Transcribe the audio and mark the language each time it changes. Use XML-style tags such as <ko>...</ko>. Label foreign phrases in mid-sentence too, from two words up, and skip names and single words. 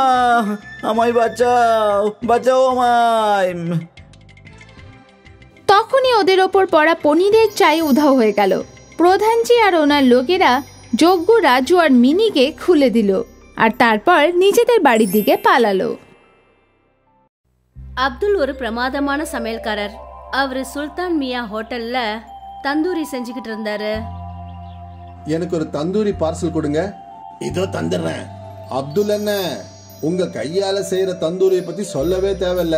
<bn>আমায় বাঁচাও, বাঁচাও আমায়। তখনই ওদের ওপর পড়া পনিরের চাই উধাও হয়ে গেল। প্রধানজি আর ওনার লোকেরা যজ্ঞ, রাজু আর মিনিকে খুলে দিল আর তারপর নিজেদের বাড়ির দিকে পালালো।</bn> <ta>அப்துல் ஒரு பிரமாதமான சமையல்காரர். அவர் சுல்தான் மியா ஹோட்டல்ல தந்தூரி செஞ்சுக்கிட்டு இருந்தாரு. எனக்கு ஒரு தந்தூரி பார்சல் கொடுங்க. இதோ தந்துடுறேன். அப்துல் என்ன, உங்க கையால செய்யற தந்தூரியை பத்தி சொல்லவே தேவையில்ல.</ta>